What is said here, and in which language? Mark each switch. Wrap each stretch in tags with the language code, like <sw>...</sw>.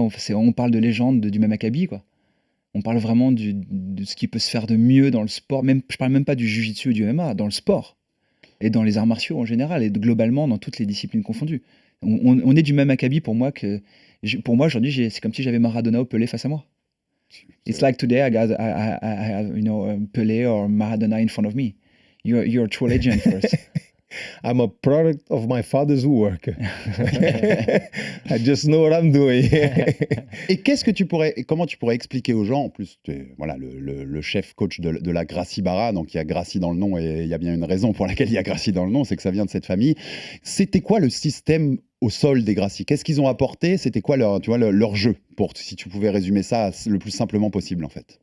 <fr>On parle de légende du même acabit, quoi. On parle vraiment de ce qui peut se faire de mieux dans le sport. Je parle même pas du jiu-jitsu ou du MMA, dans le sport. Et dans les arts martiaux en général, et globalement dans toutes les disciplines confondues. On est du même acabit pour moi pour moi aujourd'hui, c'est comme si j'avais Maradona ou Pelé face à moi.</fr> <en>It's like today I have Pelé or Maradona in front of me. You're a true legend first. I'm a product of my father's work. I just know what I'm doing.</en> <fr>Et comment tu pourrais expliquer aux gens, en plus, tu es le chef coach de la Gracie Barra, donc il y a Gracie dans le nom et il y a bien une raison pour laquelle il y a Gracie dans le nom, c'est que ça vient de cette famille. C'était quoi le système au sol des Gracie? Qu'est-ce qu'ils ont apporté? C'était quoi leur jeu, si tu pouvais résumer ça le plus simplement possible, en fait?</fr>